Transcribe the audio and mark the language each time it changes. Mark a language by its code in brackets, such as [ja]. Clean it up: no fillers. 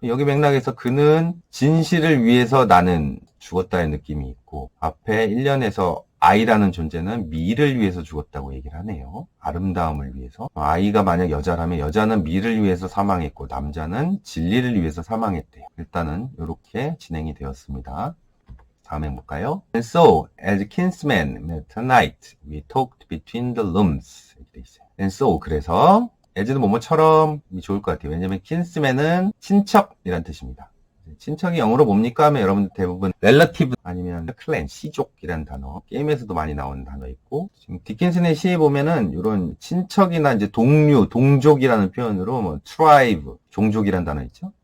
[ko] 여기 맥락에서 그는 진실을 위해서 나는 죽었다의 느낌이 있고 앞에 1년에서 I라는 존재는 미를 위해서 죽었다고 얘기를 하네요. 아름다움을 위해서. I가 만약 여자라면 여자는 미를 위해서 사망했고 남자는 진리를 위해서 사망했대요. 일단은 이렇게 진행이 되었습니다. 다음에 볼까요? [en] And so, as kinsmen met tonight, we talked between the rooms. [ko] 이렇게 돼 있어요. And so, 그래서 as는 뭐뭐처럼 좋을 것 같아요. 왜냐면 kinsman은 친척이란 뜻입니다. 친척이 영어로 뭡니까 하면 여러분들 대부분 relative 아니면 clan, 씨족이라는 단어 게임에서도 많이 나오는 단어 있고 지금 디킨슨의 시에 보면은 이런 친척이나 이제 동류, 동족이라는 표현으로 뭐 tribe, 종족이라는 단어 있죠.